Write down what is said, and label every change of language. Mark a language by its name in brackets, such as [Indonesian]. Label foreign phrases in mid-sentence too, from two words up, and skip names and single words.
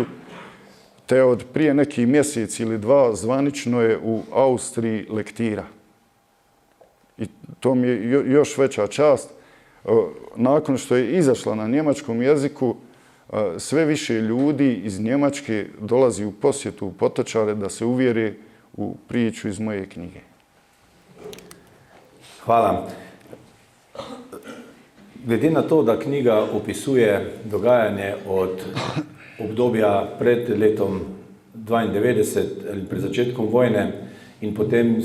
[Bosnian] Te od prije neki mjesec ili dva zvanično je u Austriji lektira. I to mi je još veća čast. Nakon što je izašla na njemačkom jeziku, sve više ljudi iz Njemačke dolazi u posjetu u Potočare da se uvjere u priču iz moje knjige. [Slovenian] Hvala. Glede na to, da knjiga opisuje dogajanje od obdobja pred letom 92 ali pred začetkom vojne in potem